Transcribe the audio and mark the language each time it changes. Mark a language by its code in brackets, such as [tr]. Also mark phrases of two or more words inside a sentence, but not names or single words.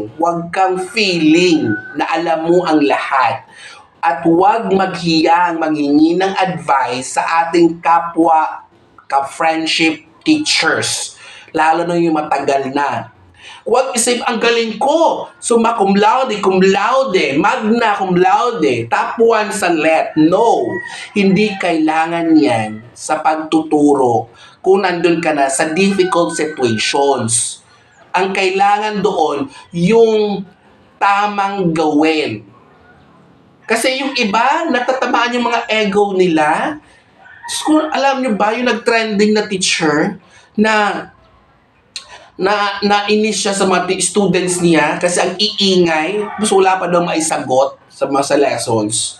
[tl] Huwag kang feeling na alam mo ang lahat. At huwag maghiyang manghingi ng advice sa ating kapwa ka- [en] friendship teachers. [tl] Lalo na yung matagal na. Huwag isip, ang galing ko. [la] Summa cum laude, magna cum laude, [tl] top 1 sa LET. No, hindi kailangan yan sa pagtuturo kung nandun ka na sa [en] difficult situations. [tl] Ang kailangan doon, yung tamang gawin. Kasi yung iba, natatamaan yung mga ego nila. So, alam nyo ba, yung nag-trending na teacher na nainis siya sa mga students niya kasi ang iingay, mas wala pa daw maisagot sa mga lessons.